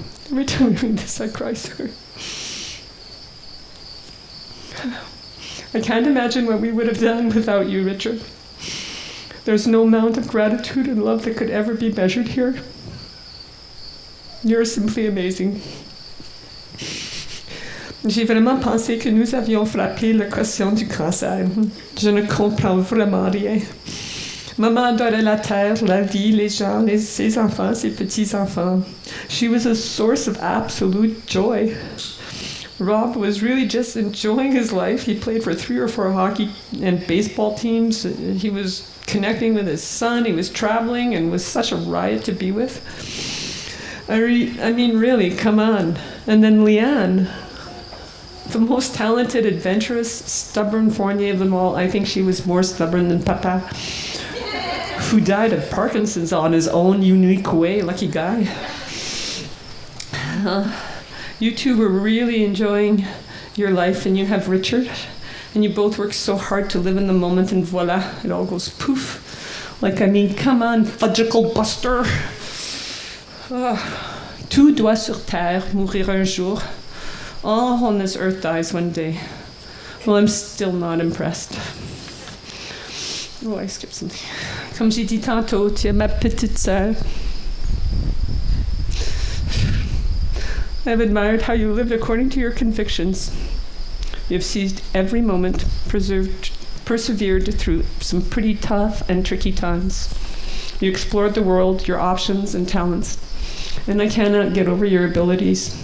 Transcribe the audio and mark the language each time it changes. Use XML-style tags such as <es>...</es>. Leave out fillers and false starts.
<en>Every time I read this, I cry, sorry. I can't imagine what we would have done without you, Richard. There's no amount of gratitude and love that could ever be measured here. You're simply amazing.</en> <fr>J'ai vraiment pensé que nous avions frappé le quotient du cancer. Je ne comprends vraiment rien. Maman adorait la terre, la vie, les gens, ses enfants, ses petits-enfants.</fr> <en>She was a source of absolute joy. Rob was really just enjoying his life. He played for 3 or 4 hockey and baseball teams. He was connecting with his son. He was traveling and was such a riot to be with. I mean, really, come on. And then Lianne, the most talented, adventurous, stubborn Fournier of them all. I think she was more stubborn than Papa, who died of Parkinson's on his own unique way. Lucky guy. You two were really enjoying your life, and you have Richard, and you both work so hard to live in the moment, and voila, it all goes poof. Like, I mean, come on, fudgicle buster.</en> <fr>Tout doit sur terre mourir un jour.</fr> <en>All on this earth dies one day. Well, I'm still not impressed. Oh, I skipped something.</en> <fr>Comme j'ai dit tantôt, tu es ma petite sœur.</fr> <en>I have admired how you lived according to your convictions. You have seized every moment, persevered through some pretty tough and tricky times. You explored the world, your options and talents. And I cannot get over your abilities.</en>